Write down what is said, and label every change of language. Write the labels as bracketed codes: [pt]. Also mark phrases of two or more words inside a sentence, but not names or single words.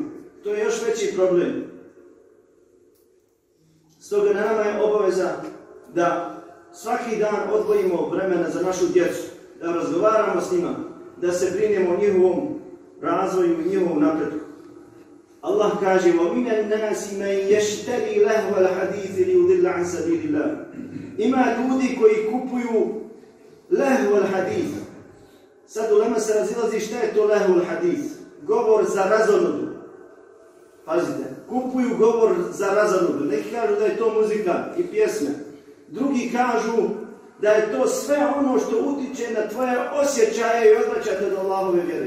[bs] To je još veći problem. Stoga nama je obaveza da svaki dan odvojimo vremena za našu djecu, da razgovaramo s njima, da se brinemo o njihovom razvoju i njihovom napretku. Allah kaže: [ar] وَمِنَ النَّاسِ مَنْ يَشْتَرِي لَهْوَ الْحَدِيثِ لِيُضِلَّ عَنْ سَبِيلِ اللَّهِ. [bs] Ima ljudi koji kupuju [ar] لهو الحديث. [bs] Sad ulema se razilazi šta je to [ar] لهو الحديث. [bs] Govor za razonodu. Pazite, kupuju govor za razonodu. Neki kažu da je to muzika i pjesme. Drugi kažu da je to sve ono što utiče na tvoje osjećaje i odvraćate do Allahove vjere.